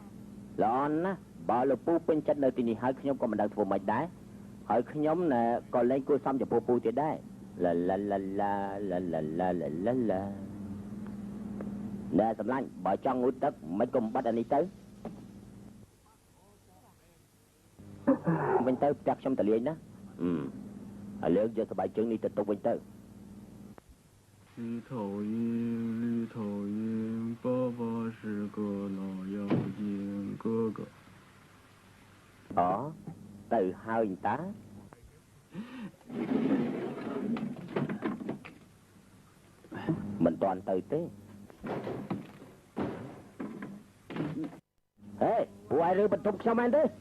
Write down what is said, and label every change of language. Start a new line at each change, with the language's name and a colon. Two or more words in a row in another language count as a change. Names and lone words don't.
Khmer: ល្អណាស់បើលោកពូពេញចិត្តនៅទីនេះហើយខ្ញុំក៏មិនដឹងធ្វើម៉េចដែរហើយខ្ញុំណែក៏លែងគួរសមចំពោះពូទៀតដែរឡាឡាឡាឡាឡាឡាឡាឡាឡាណែសម្លាញ់បើចង់ងូតទឹកមិនក៏បាត់អានេះទៅវិញទៅផ្ទះខ្ញុំតលាយណាឥឡូវយកស្បែកជើងនេះទៅទុកវិញទៅ
Chinese: 绿头鹰，绿头鹰，爸爸是个老妖精哥哥。
Khmer: ទៅហើយតាមិនតាន់ទៅទេហេពួកឯងរើបន្ទប់ខ្ញុំមែនទេ